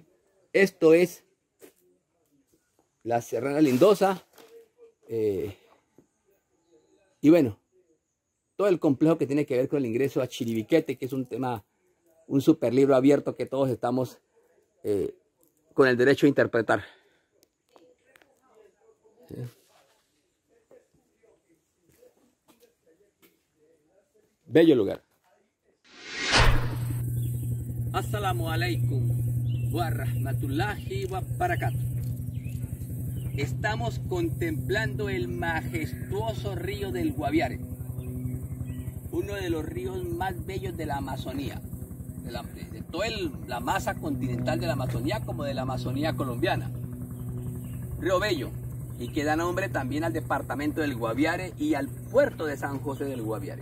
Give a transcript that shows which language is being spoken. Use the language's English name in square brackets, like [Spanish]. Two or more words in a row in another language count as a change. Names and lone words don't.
[Spanish] Esto es la Serranía Lindosa, y bueno, todo el complejo que tiene que ver con el ingreso a Chiribiquete, que es un tema, un super libro abierto que todos estamos con el derecho a interpretar. ¿Sí? Bello lugar. [Arabic] السلام عليكم ورحمة الله وبركاته. [Spanish] Estamos contemplando el majestuoso río del Guaviare, uno de los ríos más bellos de la Amazonía, de toda la masa continental de la Amazonía como de la Amazonía colombiana. Río bello, y que da nombre también al departamento del Guaviare y al puerto de San José del Guaviare.